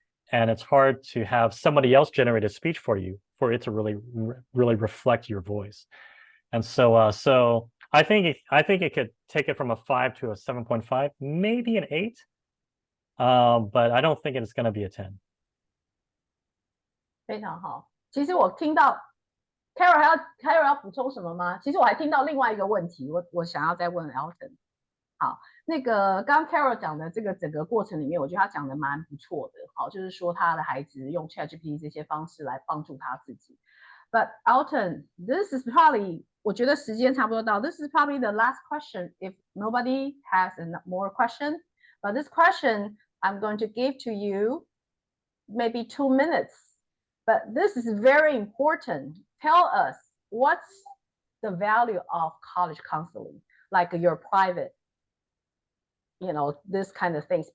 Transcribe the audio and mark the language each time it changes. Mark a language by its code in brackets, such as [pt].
[en] And it's hard to have somebody else generate a speech for you, for it to really reflect your voice. And so so I think it could take it from a 5 to a 7.5, maybe an 8. But I don't think it's going to be a 10. [zh] 非常好。其实我听到 Carol 要补充什么吗？其实我还听到另外一个问题，我想要再问 Elton。好，那个刚刚 Carol 讲的这个整个过程里面，我觉得他讲的蛮不错的。好，就是说他的孩子用 ChatGPT 这些方式来帮助他自己。 [en] But Elton, this is probably [zh] 我觉得时间差不多到。 [en] This is probably the last question. If nobody has more question, but this question I'm going to give to you maybe 2 minutes. But this is very important. Tell us what's the value of college counseling, like your private, this kind of things.